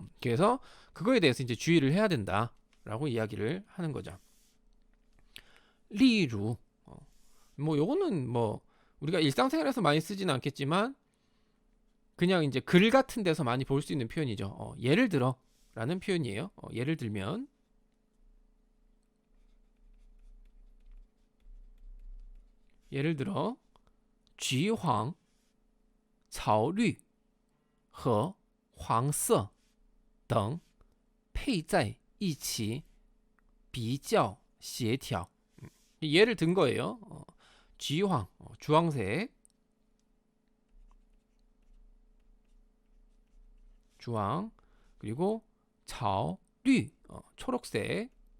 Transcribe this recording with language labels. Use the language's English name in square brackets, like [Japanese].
[Korean] 그래서 그거에 대해서 이제 주의를 해야 된다라고 이야기를 하는 거죠. 리루 뭐 요거는 뭐 우리가 일상생활에서 많이 쓰지는 않겠지만 그냥 이제 글 같은 데서 많이 볼 수 있는 표현이죠. 예를 들어 라는 표현이에요. 예를 들면 예를 들어 [Chinese] 橘黄 草绿和黄色等配在一起比较协调. [Korean] 예를 든 거예요. 橘黄 주황색, 주황, 그리고 草绿 초록색,